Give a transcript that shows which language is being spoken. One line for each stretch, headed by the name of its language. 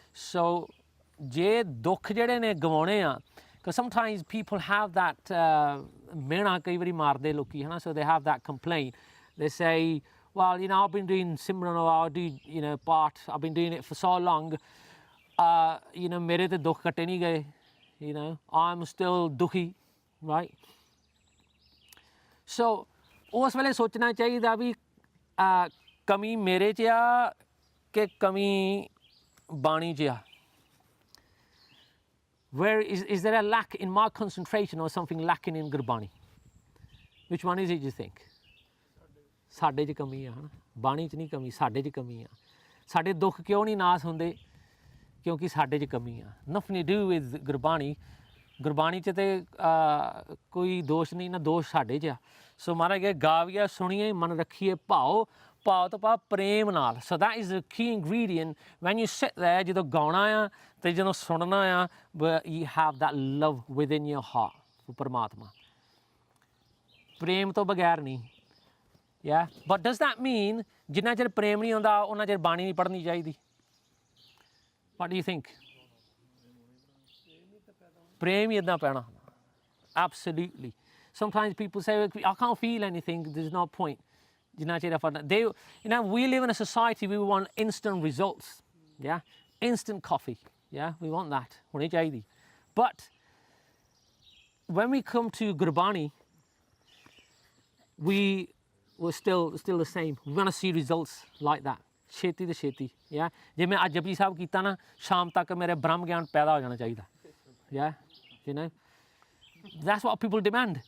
English: So
Punjabi: ਜੇ ਦੁੱਖ ਜਿਹੜੇ ਨੇ ਗਵਾਉਣੇ ਆ,
English: because sometimes people have that
Punjabi: mena kai vari marde loki, hai na,
English: so they have that complaint. They say, well, I've been doing Simran, or I'll do part, I've been doing it for so long,
Punjabi: mere te dukh katte nahi gaye,
English: I'm still dukhi, right? So
Punjabi: उस वेले सोचना चाहिए भी कमी मेरे च आ कि कमी बाणी च आ
English: where is there a lack in my concentration or something lacking in Gurbani? Which one is it you think?
Punjabi: ਸਾਡੇ 'ਚ ਕਮੀ ਆ, ਹੈ ਨਾ, ਬਾਣੀ 'ਚ ਨਹੀਂ ਕਮੀ, ਸਾਡੇ 'ਚ ਕਮੀ ਆ। ਸਾਡੇ ਦੁੱਖ ਕਿਉਂ ਨਹੀਂ ਨਾਸ ਹੁੰਦੇ? ਕਿਉਂਕਿ ਸਾਡੇ 'ਚ ਕਮੀ ਆ।
English: nothing to do with Gurbani.
Punjabi: Gurbani 'ਚ ਤੇ ਕੋਈ ਦੋਸ਼ ਨਹੀਂ ਨਾ, ਦੋਸ਼ ਸਾਡੇ 'ਚ ਆ। ਸੋ ਮਹਾਰਾਜ ਕਹੇ ਗਾਵੀਆ ਸੁਣੀਏ ਮਨ ਰੱਖੀਏ ਭਾਓ, ਭਾਵ ਤੋਂ ਭਾਵ ਪ੍ਰੇਮ ਨਾਲ।
English: so that is the key ingredient when you sit there,
Punjabi: ਜਦੋਂ ਗਾਉਣਾ ਆ ਤੇ ਜਦੋਂ ਸੁਣਨਾ ਆ,
English: you have that love within your heart for ਪਰਮਾਤਮਾ।
Punjabi: ਪ੍ਰੇਮ ਤੋਂ ਬਗੈਰ ਨਹੀਂ।
English: Yeah, but does that mean
Punjabi: ਜਿੰਨਾ ਚਿਰ ਪ੍ਰੇਮ ਨਹੀਂ ਆਉਂਦਾ ਉਹਨਾਂ ਚਿਰ ਬਾਣੀ ਨਹੀਂ ਪੜ੍ਹਨੀ ਚਾਹੀਦੀ?
English: What do you think?
Punjabi: ਪ੍ਰੇਮ ਹੀ ਇੱਦਾਂ ਪੈਣਾ।
English: Absolutely. Sometimes people say, I can't feel anything, there's no point.
Punjabi: ਜਿੰਨਾ ਚਿਰ ਆਪਾਂ
English: we live in a society, we want instant results. Yeah, instant coffee. Yeah, we want that.
Punjabi: ਹੋਣੀ ਚਾਹੀਦੀ।
English: But when we come to Gurbani, we're still the same. We want to see results like that.
Punjabi: ਛੇਤੀ ਤੇ ਛੇਤੀ। Yeah, ਜੇ ਮੈਂ ਅੱਜ ਜਪਜੀ ਸਾਹਿਬ ਕੀਤਾ ਨਾ, ਸ਼ਾਮ ਤੱਕ ਮੇਰੇ ਬ੍ਰਹਮ ਗਿਆਨ ਪੈਦਾ ਹੋ ਜਾਣਾ ਚਾਹੀਦਾ।
English: Yeah, you know, that's what people demand.